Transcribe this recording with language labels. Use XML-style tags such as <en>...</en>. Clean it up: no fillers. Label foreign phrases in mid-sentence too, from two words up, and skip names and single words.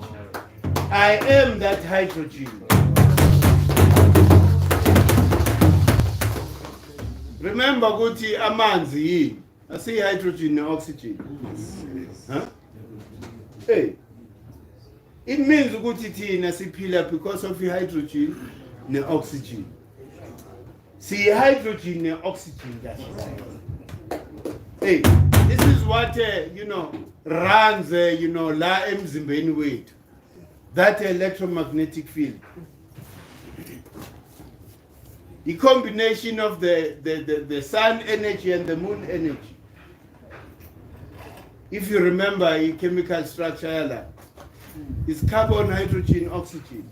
<en>I am that hydrogen. Remember, Guti amanzi. I see hydrogen and oxygen. Huh? Hey. It means</en> <zu>ukuthi thina siphila</zu> <en>because of the hydrogen and oxygen. See, hydrogen and oxygen, that's right. Hey, this is what, runs,</en> <zu>la emzimbeni wethu.</zu> <en>That electromagnetic field. The combination of the sun energy and the moon energy. If you remember the chemical structure, it's carbon, hydrogen, oxygen.</en>